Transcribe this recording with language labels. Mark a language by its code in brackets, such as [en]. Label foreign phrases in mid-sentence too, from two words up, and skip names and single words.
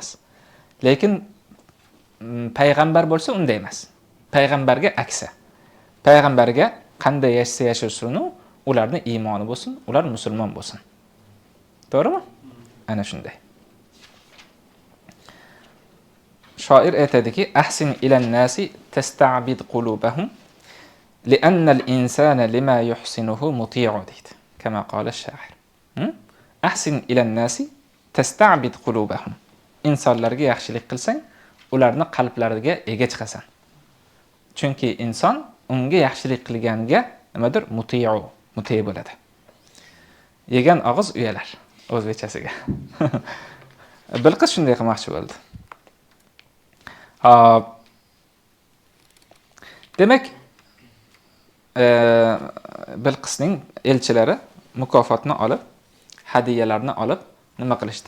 [uz] Lekin payg'ambar bo'lsa unday emas. Payg'ambarga aksi. Payg'ambarga qanday yashasa-yashasin, ularning iymoni bo'lsin, ular musulmon bo'lsin. To'g'rimi? Ana shunday. Shoir aytadiki, [ar] أحسن إلى الناس تستعبد قلوبهم لأن الإنسان لما يحسنه مطيع deydi. كما قال الشاعر. أحسن إلى الناس تستعبد قلوبهم. [uz] Insonlarga yaxshilik qilsang, ularni qalblariga ega chiqasan. Chunki inson unga yaxshilik qilganiga nimadir muti bo'ladi. Yegan og'iz uyalar o'zbekchasiga. Bilqis shunday qilmoqchi bo'ldi. Demak, Bilqisning elchilari mukofotni olib, hadiyalarni olib, nima qilishdi?